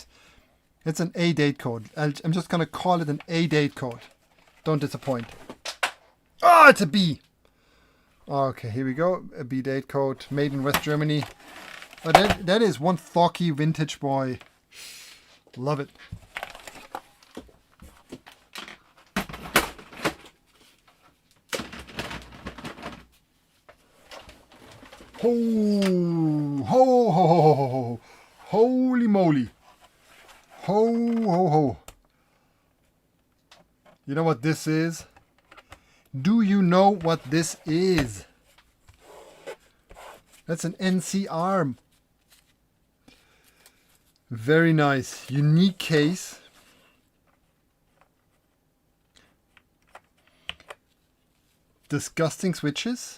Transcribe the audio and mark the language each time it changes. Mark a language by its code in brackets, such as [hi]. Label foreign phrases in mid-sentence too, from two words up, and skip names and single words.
[en] It's an A date code. I'm just going to call it an A date code. Don't disappoint. Oh, it's a B. Okay, here we go. A B date code, made in West Germany. But that is one thocky vintage boy. Love it. Ho, ho, ho, ho, ho, ho. Holy moly. Ho, ho, ho. You know what this is? Do you know what this is? That's an NC arm. Very nice. Unique case. Disgusting switches.